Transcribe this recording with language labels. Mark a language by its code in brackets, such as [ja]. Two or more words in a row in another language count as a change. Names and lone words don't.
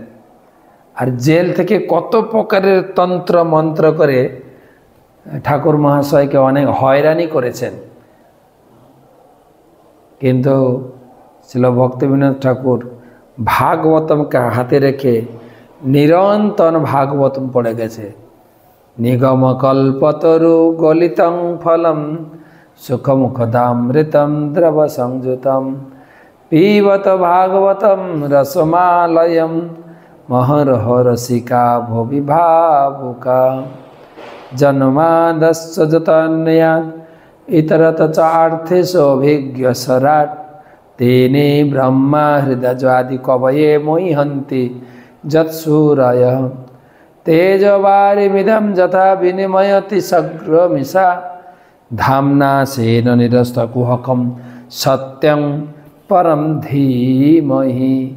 [bn] আর জেল থেকে কত প্রকারের তন্ত্র মন্ত্র করে ঠাকুর মহাশয়কে অনেক হয়রানি করেছেন, কিন্তু ছিল ভক্তিবিনোদ ঠাকুর ভাগবতমকে হাতে রেখে নিরন্তর ভাগবতম পড়ে গেছে। [sa] নিগম কল্পতরু গলিতং ফলম সুখমুখদামৃতম দ্রব সংযুতম পিবত ভাগবতম রসমালয়ম মহরহ রসিকা ভবি ভাবুকা জন্মাদস্য যতন্যাৎ ইতরত চার্থেষু অভিজ্ঞ সরাট তেনে ব্রহ্মা হৃদয়াদি কবয়ে মহ্যন্তি যৎসূরয় তেজবারিমিদম যথা বিনিময়তি সগ্রমিষা ধামনা সেন নিরস্তকুহকম সত্যং পরম ধীমহি